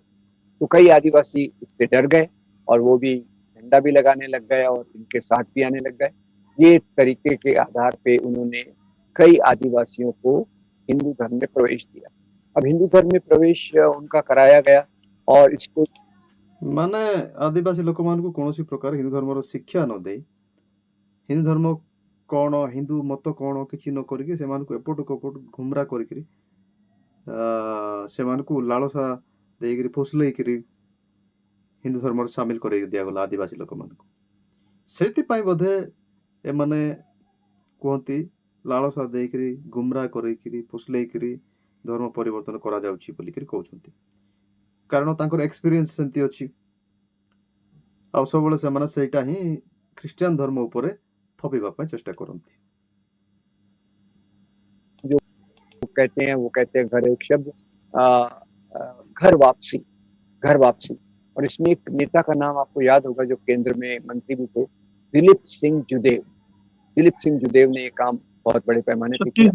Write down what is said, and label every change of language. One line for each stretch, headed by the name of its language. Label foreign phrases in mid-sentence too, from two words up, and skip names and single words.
Hindi: तो कई आदिवासी इससे डर गए और वो भी झंडा भी लगाने लग गए और इनके साथ भी आने लग गए। ये तरीके के आधार पे उन्होंने कई आदिवासियों को हिंदू धर्म में प्रवेश दिया। अब हिंदू धर्म में प्रवेश उनका कराया गया और इसको
Odia: ମାନେ ଆଦିବାସୀ ଲୋକମାନଙ୍କୁ କୌଣସି ପ୍ରକାର ହିନ୍ଦୁ ଧର୍ମର ଶିକ୍ଷା ନ ଦେଇ, ହିନ୍ଦୁ ଧର୍ମ କ'ଣ, ହିନ୍ଦୁ ମତ କ'ଣ କିଛି ନ କରିକି ସେମାନଙ୍କୁ ଏପଟକୁ ଏପଟୁ ଘୁମରା କରିକିରି ସେମାନଙ୍କୁ ଲାଳସା ଦେଇକିରି ଫୁସଲେଇକିରି ହିନ୍ଦୁ ଧର୍ମରେ ସାମିଲ କରେଇ ଦିଆଗଲା ଆଦିବାସୀ ଲୋକମାନଙ୍କୁ। ସେଇଥିପାଇଁ ବୋଧେ ଏମାନେ କୁହନ୍ତି ଲାଳସା ଦେଇକିରି ଗୁମରା କରେଇକିରି ଫୁସଲେଇକିରି ଧର୍ମ ପରିବର୍ତ୍ତନ କରାଯାଉଛି ବୋଲିକିରି କହୁଛନ୍ତି। କାରଣ ତାଙ୍କର ଏକ୍ସପିରିଏନ୍ସ ସେମିତି ଅଛି, ଆଉ ସବୁବେଳେ ସେମାନେ ସେଇଟା ହିଁ ଖ୍ରୀଷ୍ଟିଆନ ଧର୍ମ ଉପରେ ଥପିବା ପାଇଁ ଚେଷ୍ଟା କରନ୍ତି।
Hindi: जो कहते हैं वो कहते हैं घर, एक शब्द घर वापसी, घर वापसी। और इसमें एक नेता का नाम आपको याद होगा जो केंद्र में मंत्री भी थे, दिलीप सिंह जुदेव। दिलीप सिंह जुदेव ने ये काम बहुत बड़े पैमाने पे किया।